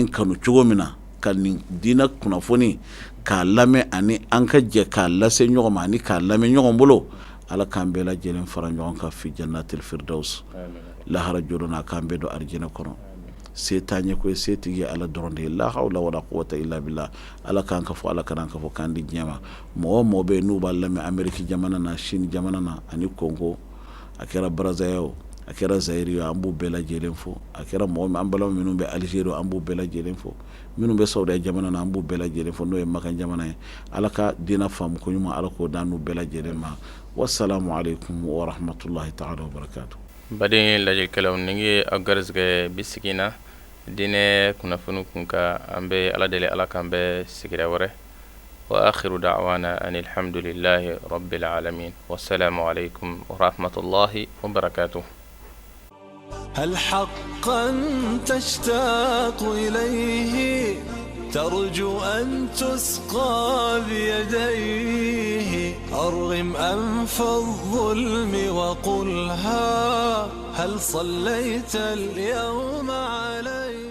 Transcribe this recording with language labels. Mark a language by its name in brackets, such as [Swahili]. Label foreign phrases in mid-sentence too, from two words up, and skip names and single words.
[Bambara] in kanu cogo min na ka nin diinɛ kunnafoni k'a lamɛn ani an ka jɛ k'a lase ɲɔgɔn ma ani k'a lamɛn ɲɔgɔn bolo ala k'an bɛɛ lajɛlen fara ɲɔgɔn kan [Arabic] في جنة الفردوس [Bambara] lahara jɔrɔna k'an bɛɛ don arijinɛ kɔnɔ se t'an ye koyi se tigi ye ala dɔrɔn de ye [Arabic] لا حول ولا قوة إلا بالله [Bambara] ala k'an ka fɔ ala kan'an ka fɔ k'an di diɲɛ ma mɔgɔ mɔgɔ bɛ yen n'u b'a lamɛn Amérique jamana na Chine jamana na ani Congo a kɛra Brazzaville o a kɛra Zaïre o an b'u bɛɛ lajɛlen fɔ a kɛra mɔgɔ min an balima minnu bɛ Algérie an b'u bɛɛ lajɛlen fɔ minnu bɛ Saudiya jamana na an b'u bɛɛ lajɛlen fɔ n'o ye Makan jamana ye ala ka diinɛ faamu ko ɲuman ala k'o d'an n'u bɛɛ lajɛlen ma [Arabic] والسلام عليكم ورحمة الله تعالى وبركاته [Bambara] baden lajɛlikɛlaw ni ye aw garisɛgɛ bi sigi na diinɛ kunnafoni kun ka an bɛ ala deli ala k'an bɛ sigira wɛrɛ [Arabic] وآخر دعوانا أن الحمد لله رب العالمين والسلام عليكم ورحمة الله وبركاته هل حقا تشتاق إليه ترجو أن تسقى بيديه أرغم أنف الظلم وقلها هل صليت اليوم عليه